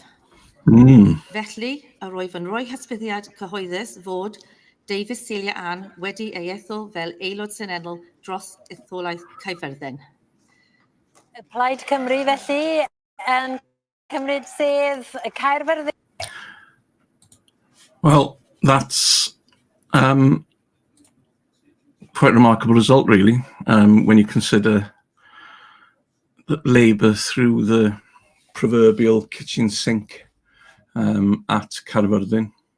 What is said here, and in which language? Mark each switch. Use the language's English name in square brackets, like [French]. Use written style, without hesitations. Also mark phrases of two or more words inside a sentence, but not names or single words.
[Welsh] Felly, yr wyf yn rhoi hysbyddiad cyhoeddus fod Davies Celia Ann wedi ei ethol fel aelod seneddol dros etholaeth Caerfyrddin. Y Plaid Cymru felly yn cymryd sedd y Caerfyrddin. [English] Well, that's quite a remarkable result, really, when you consider that Labour threw the proverbial kitchen sink at Caerfyrddin.